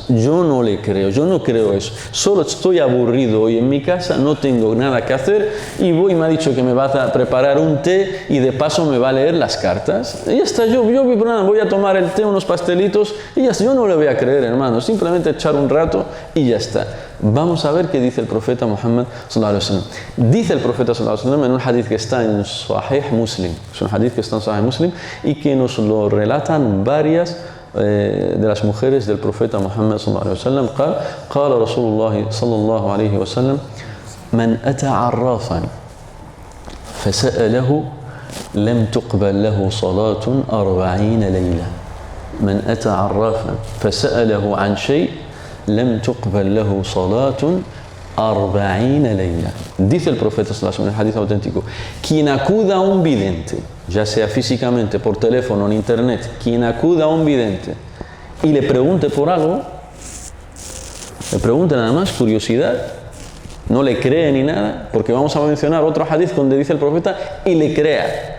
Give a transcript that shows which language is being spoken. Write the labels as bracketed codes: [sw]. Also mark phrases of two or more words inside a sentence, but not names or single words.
[es] Yo no le creo, yo no creo eso. Solo estoy aburrido hoy en mi casa, no tengo nada que hacer y me ha dicho que me va a preparar un té y de paso me va a leer las cartas. Y ya está, yo voy a tomar el té, unos pastelitos y ya está. Yo no le voy a creer, hermano, simplemente echar un rato y ya está. Vamos a ver qué dice el profeta Muhammad [ar] صلى الله عليه وسلم. [es] Dice el profeta [ar] صلى الله عليه وسلم [es] en un hadith que está en Sahih Muslim, es un hadith que está en Sahih Muslim y que nos lo relatan varias de las mujeres del profeta Muhammad [ar] صلى الله عليه وسلم. قال رسول الله صلى الله عليه وسلم من أتى عرافا فسأله لم تقبل له صلاة 40 ليلة. من أتى عرافا فسأله عن شيء لم تقبل له صلاة 40 ليلة. [es] Dice el profeta [ar] صلى الله عليه وسلم [es] en el hadith auténtico: quien acuda a un vidente, ya sea físicamente, por teléfono, en internet, quien acuda a un vidente y le pregunte por algo, le pregunte nada más, curiosidad, no le cree ni nada, porque vamos a mencionar otro hadith donde dice el profeta y le crea.